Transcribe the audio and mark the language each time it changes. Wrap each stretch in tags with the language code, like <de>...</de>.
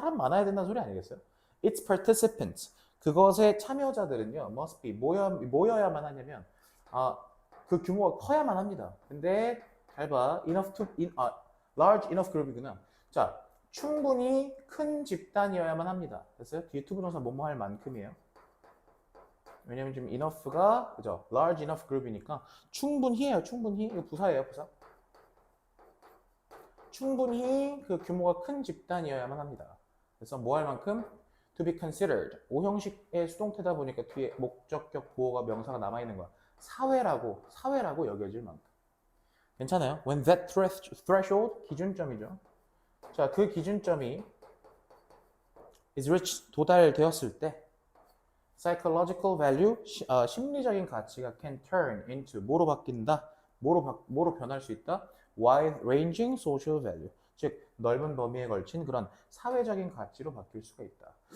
<ko>사람 많아야 된다는 소리 아니겠어요?</ko> <en>Its participants,</en> <ko>그것의 참여자들은요,</ko> <en>must be,</en> <ko>모여야만 하냐면 그 규모가 커야만 합니다. 근데 잘 봐,</ko> <en>large enough group</en> <ko>이구나. 자, 충분히 큰 집단이어야만 합니다. 됐어요? 뒤에 투부정사 뭐뭐 할 만큼이에요. 왜냐면 지금 enough가, 그죠? large enough group이니까 충분히예요. 충분히. 이거 부사예요, 부사. 충분히 그 규모가 큰 집단이어야만 합니다. 그래서 뭐 할 만큼?</ko> <en>To be considered.</en> <ko>오형식의 수동태다 보니까 뒤에 목적격 보호가 명사가 남아있는 거야. 사회라고 여겨질 만큼. 괜찮아요?</ko> <en>When that threshold,</en> <ko>기준점이죠. 자, 그 기준점이</ko> <en>is reached,</en> <ko>도달되었을 때</ko> <en>psychological value,</en> <ko>심리적인 가치가</ko> <en>can turn into,</en> <ko>뭐로 바뀐다? 뭐로 변할 수 있다?</ko> <en>wide-ranging social value,</en> <ko>즉 넓은 범위에 걸친 그런 사회적인 가치로 바뀔 수가 있다.</ko>